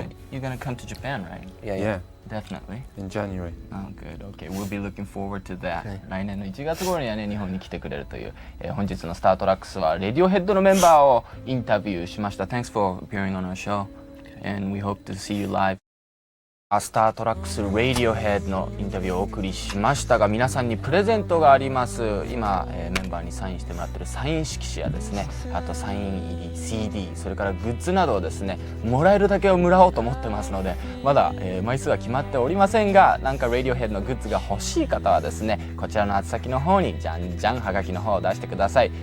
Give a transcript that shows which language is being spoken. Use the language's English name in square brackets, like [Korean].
[English] You're gonna come to Japan, right? Yeah, Definitely. in January. Oh, good. Okay. We'll be looking forward to that. Okay. [Japanese] 来年の1月頃にはね日本に来てくれるという、本日のスタートラックスはレディオヘッドのメンバーをインタビューしました。 [English] Thanks for appearing on our show, and we hope to see you live. [Japanese] スタートラックス Radiohead のインタビューをお送りしましたが皆さんにプレゼントがあります。今、メンバーにサインしてもらってるサイン色紙やですねあとサイン入り CD それからグッズなどをですねもらえるだけをもらおうと思ってますのでまだ、枚数は決まっておりませんがなんか Radiohead のグッズが欲しい方はですねこちらの宛先の方にじゃんじゃんはがきの方を出してください。